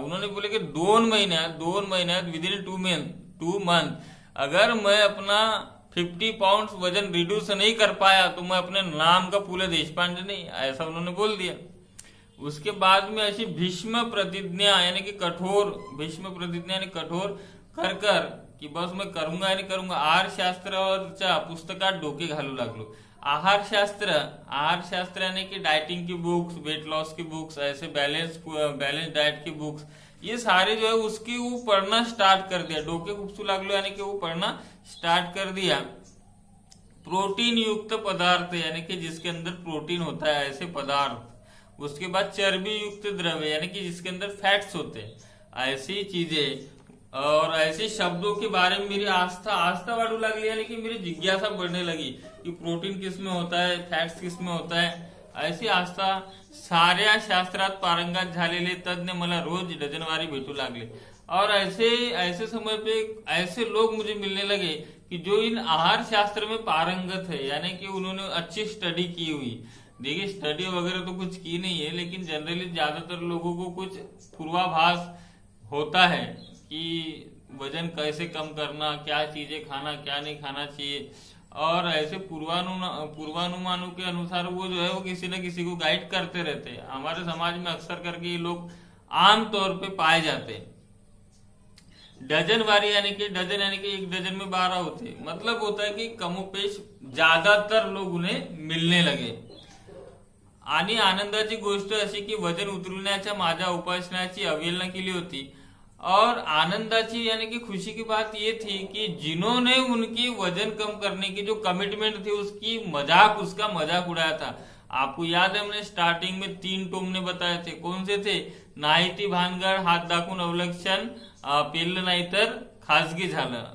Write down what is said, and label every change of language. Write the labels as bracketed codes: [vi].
[hi] उन्होंने बोले कि [mr] 2 महीन्यात [en] within 2 month [hi] अगर मैं अपना 50 पाउंड वजन रिड्यूस नहीं कर पाया तो मैं अपने नाम का पुले देशपांडे नहीं, ऐसा उन्होंने बोल दिया। उसके बाद में ऐसी भीष्म प्रतिज्ञा यानी कि कठोर कर की बस मैं करूंगा यानी करूंगा। [mr] आहार शास्त्राच्या पुस्तकात डोके घालू लागलो। [hi] आहार शास्त्र यानी कि डाइटिंग की बुक्स, वेट लॉस की बुक्स, ऐसे बैलेंस डाइट की बुक्स, ये सारे जो है उसकी वो पढ़ना स्टार्ट कर दिया। [mr] डोके खुपसू लागलो [hi] यानी कि वो पढ़ना स्टार्ट कर दिया। प्रोटीन युक्त पदार्थ यानी कि जिसके अंदर प्रोटीन होता है, ऐसे पदार्थ। उसके बाद चर्बी युक्त द्रव्य यानी कि जिसके अंदर फैट्स होते हैं, ऐसी चीजें और ऐसे शब्दों के बारे में मेरी आस्था [mr] वाढू लागली, [hi] यानी कि मेरी जिज्ञासा बढ़ने लगी कि प्रोटीन किस में होता है, फैट्स किस में होता है। [mr] ऐसी आस्था साऱ्या शास्त्रात पारंगत झालेले तज्ञ मला रोज डजनवारी भेटू लागले। [hi] और ऐसे समय पे ऐसे लोग मुझे मिलने लगे कि जो इन आहार शास्त्र में पारंगत है, यानी कि उन्होंने अच्छी स्टडी की हुई। देखिए स्टडी वगैरह तो कुछ की नहीं है, लेकिन जनरली ज्यादातर लोगों को कुछ पूर्वाभास होता है कि वजन कैसे कम करना, क्या चीजें खाना, क्या नहीं खाना चाहिए। और ऐसे पूर्वानुमानों के अनुसार वो जो है वो किसी न किसी को गाइड करते रहते हैं। हमारे समाज में अक्सर करके ये लोग आम तौर पे पाए जाते हैं। डजनवारी यानी कि एक डजन में 12 होते, मतलब होता है कि कमोपेश ज्यादातर लोग उन्हें मिलने लगे। [mr] आणि आनंदाची गोष्ट अशी की वजन उतरवण्याच्या माझ्या उपासनाची अवहेलना केली होती। [hi] और [mr] आनंदाची [hi] यानी कि खुशी की बात ये थी कि जिन्होंने उनकी वजन कम करने की जो कमिटमेंट थी उसका मजाक उड़ाया था। आपको याद है हमने स्टार्टिंग में 3 टोमने बताए थे, कौन से थे? [mr] नाही ती भानगड, हात दाखवून अवलक्षण, पेरलं नाही तर खासगी झालं।